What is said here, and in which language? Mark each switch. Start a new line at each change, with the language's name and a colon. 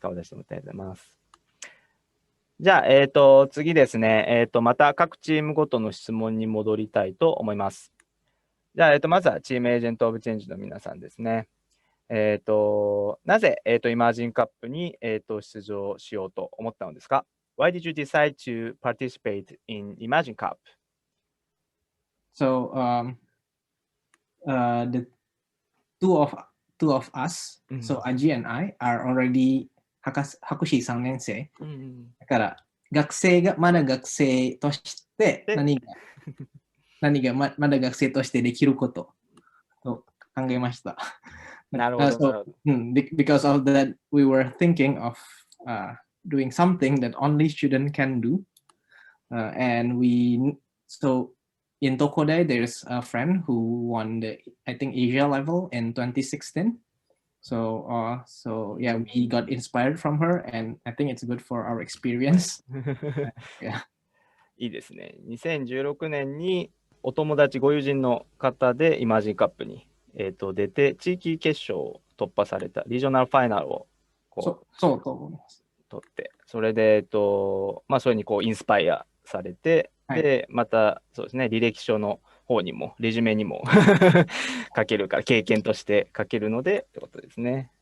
Japanese: 顔出してもらってありがとうございます。じゃあ、次ですね、また各チームごとの質問に戻りたいと思います。じゃあ、まずはチームエージェントオブチェンジの皆さんですね。なぜ、イマージンカップに、出場しようと思ったのですか？
English: Why did you decide to participate in Imagine Cup? So the two of us, so Aji and I are already
Japanese: 博士3年生。だからまだ学生として何がまだ学生としてできることと考えました。なるほど。
English: Because of that, we were thinking of doing something that only students can do. And so in Tokodai, there's a friend who won the, I think, Asia level in 2016. So yeah, we got inspired from her, and I think it's good for our experience. Yeah.
Japanese: いいですね。 2016年にお友達、ご友人の方でイマージンカップに、出て、地域決勝を突破された、リージョナルファイナルをそうと思います。取って、それで、それにこうインスパイアされて、はい、で、また、そうですね、履歴書の方にも、レジュメにも書けるから、経験として書けるので、ってことですね。